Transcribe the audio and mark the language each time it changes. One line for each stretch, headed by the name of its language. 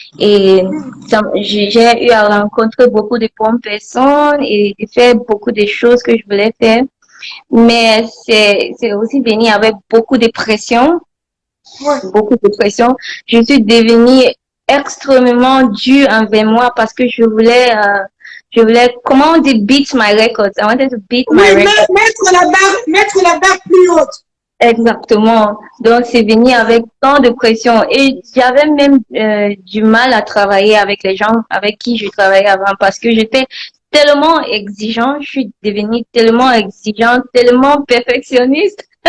French: Et j'ai eu à rencontrer beaucoup de bonnes personnes et de faire beaucoup de choses que je voulais faire. Mais c'est aussi venu avec beaucoup de pression. Ouais. Beaucoup de pression. Je suis devenue extrêmement dure envers moi parce que je voulais, comment on dit,
English: beat my records. I wanted to beat my records.
French: Mettre la barre plus haute. Exactement. Donc, c'est venu avec tant de pression. Et j'avais même du mal à travailler avec les gens avec qui je travaillais avant parce que j'étais tellement exigeante. Je suis devenue tellement exigeante, tellement perfectionniste.